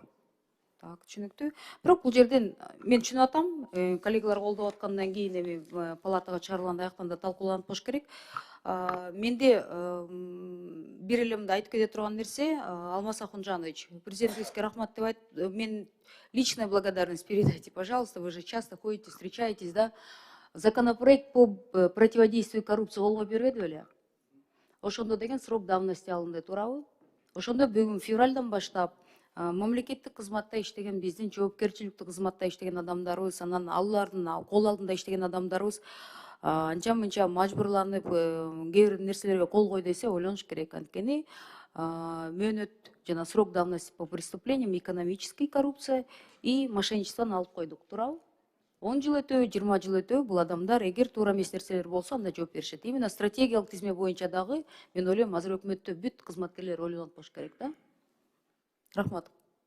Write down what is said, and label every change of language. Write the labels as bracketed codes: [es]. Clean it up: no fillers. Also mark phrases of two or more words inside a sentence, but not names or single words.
[ky] Так, түшүнүктүү. Бирок бул жерден мен түшүнүп атам, коллегалар колдоп аткандан кийин эми палатага чыгарылганда аяктан да талкууланып коюш керек. Менде бир эле мындай айтып кете турган нерсе, Алмаз Ахунжанович, президентибизге рахмат деп айтып, мен [ru] личная благодарность передайте, пожалуйста, вы же часто ходите, встречаетесь, да? Законопроект по противодействию коррупции [ky] колго бербеди беле? Ошондо деген [ru] срок давности [ky] алынды, туурабы? Ошондо бүгүн февралдан баштап мамлекеттик кызматта иштеген биздин жоопкерчиликтүү кызматта иштеген адамдарыбыз, анан алардын кол алдында иштеген адамдарыбыз анча-мынча мажбурланып, кээ бир нерселерге кол кой десе ойлонуш керек. Анткени мөөнөт жана [ru] срок давности по преступлениям экономической коррупция и мошенничествону [ky] алып койдук, туурабы? 10 жыл өтөбү, 20 жыл өтөбү, бул адамдар эгер туура эмес нерселер болсо, анда жооп беришет. Именно стратегиялык тизме боюнча дагы мен ойлойм, азыр өкмөттө бүт кызматкерлер ойлонуп коюш керек да. Рахмат.